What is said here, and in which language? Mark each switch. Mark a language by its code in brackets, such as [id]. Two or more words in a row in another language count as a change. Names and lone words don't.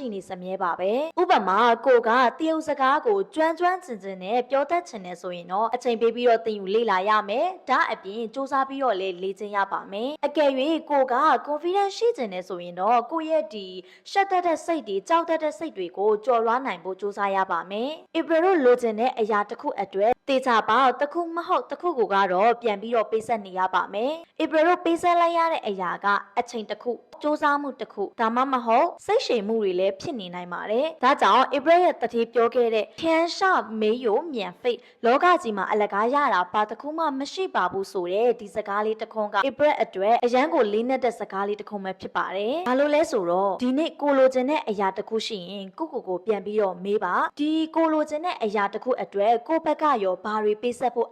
[my] နေစမြဲပါပဲဥပမာကိုကတရုတ်စကားကိုကျွမ်းကျင်နဲ့ပြောတတ်ချင်တယ်ဆိုရင်တော့အချိန်ပေးပြီးတော့သင်ယူလေ့လာရမယ်ဒါအပြင်စူးစမ်းပြီးတော့လေ့ကျင့်ရပါမယ်အကယ်၍ကိုက confidence ရှိချင်တယ်ဆိုရင်တော့ကိုရဲ့ဒီရှက်တတ်တဲ့စိတ်တွေကြောက်တတ်တဲ့စိတ်တွေကိုကျော်လွှားနိုင်ဖို့စူးစမ်းရပါမယ် April တို့ လိုချင်တဲ့အရာတစ်ခုအတွက်တေချာပါတစ်ခုမဟုတ်တစ်ခုကိုကတော့ပြန်ပြီးတော့ပေးဆက်နေရပါမယ် April တို့ပေးဆက်လိုက်ရတဲ့အရာကအချိန်တစ်ခုစူးစမ်းမှုတစ်ခုဒါမှမဟုတ်စိတ်ရှည်မှုတွေလည်းဖြစ်နေနိုင်ပါတယ်ဒါကြောင့် April ရဲ့တတိပြော ခဲ့တဲ့ [zh] 天上没有免费 [my] လောကကြီးမှာအလကားရတာဘာတစ်ခုမှမရှိပါဘူးဆိုတဲ့ဒီစကားလေးတစ်ခွန်းက April အတွက်အရန်ကိုလေးနက်တဲ့စကားလေးတစ်ခွန်းပဲဖြစ်ပါတယ်ဘာလို့လဲဆို တော့ဒီနေ့ကိုလိုချင်တဲ့အရာတစ်ခုရှိရင်ကိုပြန်ပြီးတော့မေးပါဒီကိုလိုချင်တဲ့အရာတစ်ခုအတွက်ကိုဘက်ကရောဘာတွေပေးဆက်ဖို့အ